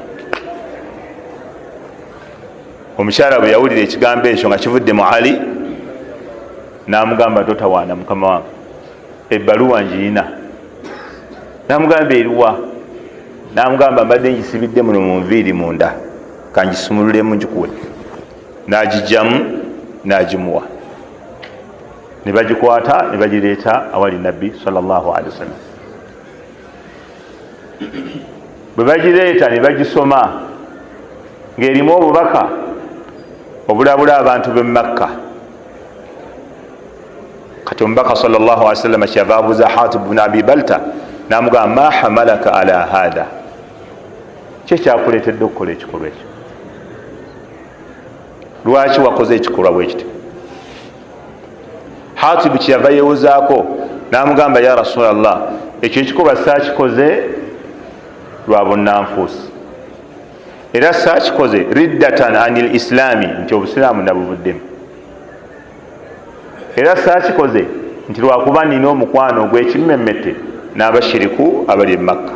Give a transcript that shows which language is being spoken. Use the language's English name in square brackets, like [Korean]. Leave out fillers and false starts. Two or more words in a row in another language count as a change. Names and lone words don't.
[Ganda] Omukyala bwe yawulira ekigambo ekyo nga kivudde mu Ali, n'amugamba totawaana mukama wange, ebbaluwa ngiina. N'amugamba eriwa? N'amugamba mbadde ngisibidde muno mu nviiri munda, kangisumululemu ngikuwe. N'agijjamu n'agimuwa, ne bagikwata ne bagireeta awali nabbi [Arabic] صلى الله عليه وسلم. [Ganda] Bwe bagireeta ne bagisoma ng'erimu obubaka obulabula abantu b'e Makka. Kati omubaka [Arabic] صلى الله عليه وسلم [Ganda] kyava abuuza Hatib ibn Abi Balta n'amugamba [Arabic] ما حملك على هذا, [Ganda] kye kyakuleetedde okukola ekikolwa ekyo? Lwaki wakoze ekikolwa bwe kiti? Hatib kyava yeewozaako n'amugamba [Arabic] يا رسول الله, [Ganda] ekyo ekikolwa saakikoze lwa bunnanfuusi, era saakikoze [Arabic] ردة عن الإسلام, [Ganda] nti obusiraamu nabuvuddemu, era saakikoze nti lwakuba nina omukwano ogw'ekimmemmette n'abashiriku abali e Makka.